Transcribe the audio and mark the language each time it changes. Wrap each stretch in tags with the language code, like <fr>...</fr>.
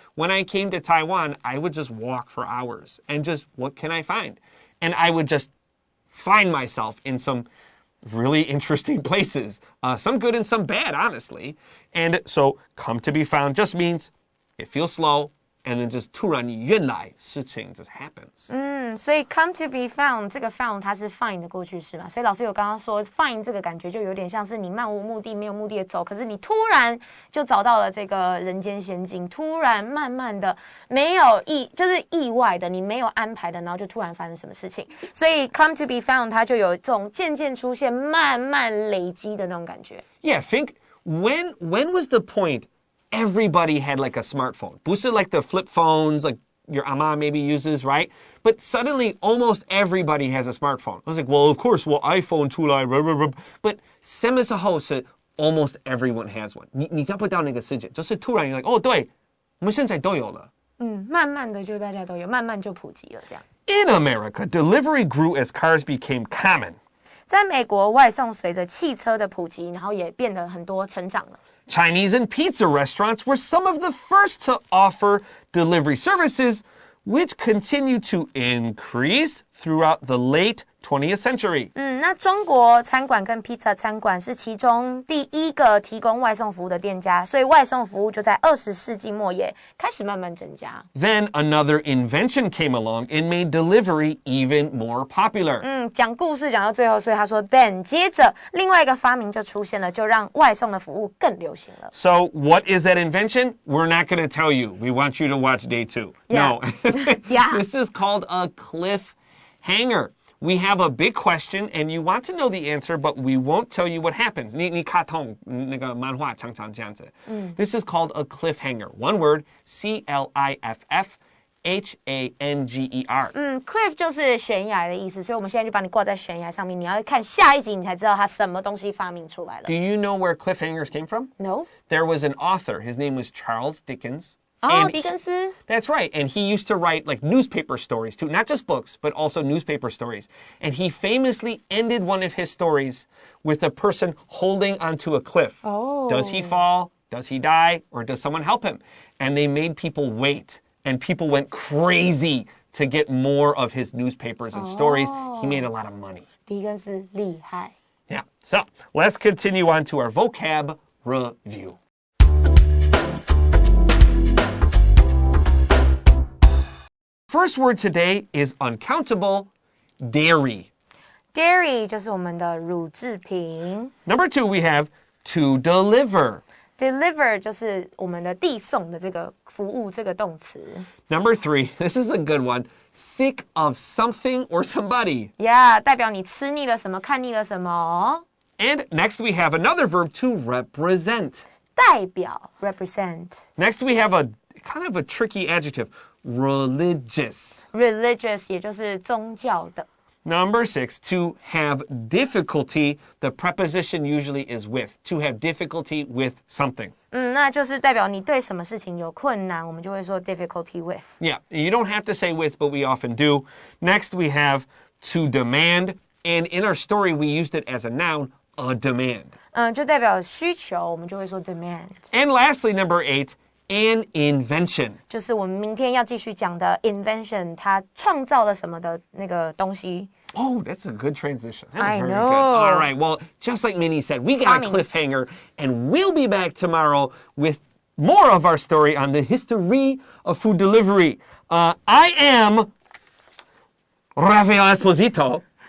<en>When I came to Taiwan, I would just walk for hours and just, what can I find? And I would just find myself in some really interesting places. Some good and some bad, honestly. And so, come to be found just means it feels slow, and then just</en> <zh>突然原来事情</zh> <en>just happens.</en> <zh>所以</zh> <en>come to be found</en> <zh>这个 found 它是 find 的过去式嘛，所以老师有刚刚说 find 这个感觉就有点像是你漫无目的没有目的的走，可是你突然就找到了这个人间仙境，突然慢慢的没有就是意外的，你没有安排的，然后就突然发生什么事情，所以 come to be found 它就有这种渐渐出现慢慢累积的那种感觉。</zh> <en>Yeah, think when was the point everybody had like a smartphone?</en> <zh>不是</zh> <en>like the flip phones like your ama maybe uses, right? But suddenly almost everybody has a smartphone. I was like, well, of course, iPhone</en> <zh>出来</zh> <en>but</en> <zh>什么时候是</zh> <en>almost everyone has one?</en> <zh>你找不到那个时间，就是突然</zh> <en>you're like,</en> <zh>对，我们现在都有了。慢慢的就大家都有，慢慢就普及了这样。</zh> <en>In America, delivery grew as cars became common.</en> <zh>在美国，外送随着汽车的普及，然后也变得很多成长了。</zh> <en>Chinese and pizza restaurants were some of the first to offer delivery services, which continued to increase throughout the late 20th century.</en> <zh>那中国餐馆跟披萨餐馆是其中第一个提供外送服务的店家，所以外送服务就在20世纪末也开始慢慢增加。</zh> <en>Then another invention came along and made delivery even more popular.</en> <zh>讲故事讲到最后，所以他说 then 接着另外一个发明就出现了，就让外送的服务更流行了。</zh> <en>So what is that invention? We're not going to tell you. We want you to watch day 2. Yeah. No. Yeah. This is called a cliffhanger.We have a big question, and you want to know the answer, but we won't tell you what happens.</en> <zh>你卡通那个漫画常常这样子。</zh> <en>This is called a cliffhanger. One word, C-L-I-F-F-H-A-N-G-E-R.</en> <zh>Cliff 就是悬崖的意思，所以我们现在就把你挂在悬崖上面，你要看下一集，你才知道他什么东西发明出来了。</zh> <en>Do you know where cliffhangers came from? No. There was an author. His name was Charles Dickens.</en> <zh>狄更斯</zh> <en>That's right. And he used to write like newspaper stories too. Not just books, but also newspaper stories. And he famously ended one of his stories with a person holding onto a cliff. Does he fall? Does he die? Or does someone help him? And they made people wait. And people went crazy to get more of his newspapers and stories. He made a lot of money.</en> <zh>狄更斯厉害。</zh> <en>Yeah. So let's continue on to our vocab review. First word today is uncountable, dairy.</en> <zh>Dairy 就是我们的乳制品。</zh> <en>Number 2, we have to deliver.</en> <zh>Deliver 就是我们的递送的这个服务这个动词。</zh> <en>Number 3, this is a good one, sick of something or somebody.</en> <zh>Yeah, 代表你吃腻了什么，看腻了什么。</zh> <en>And next we have another verb to represent.</en> <zh>代表 represent.</zh> <en>Next we have a kind of a tricky adjective, religious.</en> <zh>Religious 也就是宗教的。</zh> <en>Number 6, to have difficulty. The preposition usually is with. To have difficulty with something.</en> <zh>那就是代表你对什么事情有困难，我们就会说 difficulty with.</zh> <en>Yeah, you don't have to say with, but we often do. Next, we have to demand. And in our story, we used it as a noun, a demand.</en> <zh>就代表需求，我们就会说 demand.</zh> <en>And lastly, number 8, an invention.</en> <zh>就是我们明天要继续讲的 invention， 它创造了什么的那个东西。</zh> <en>Oh, that's a good transition. That was I very know. good. All right, well, just like Minnie said, we got a cliffhanger, and we'll be back tomorrow with more of our story on the history of food delivery. I am Rafael Esposito.</en>